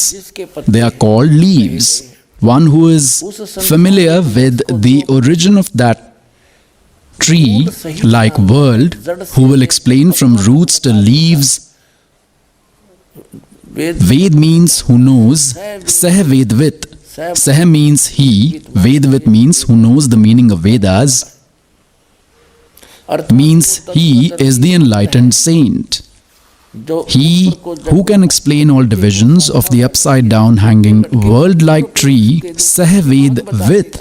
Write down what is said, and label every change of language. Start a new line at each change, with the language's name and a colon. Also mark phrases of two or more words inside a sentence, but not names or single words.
English: They are called leaves. One who is familiar with the origin of that tree, like world, who will explain from roots to leaves. Ved means who knows. Sah Vedvit. Sah means he. Vedvit means who knows the meaning of Vedas. Means he is the enlightened saint. He who can explain all divisions of the upside down hanging world-like tree, Sah Vedvit.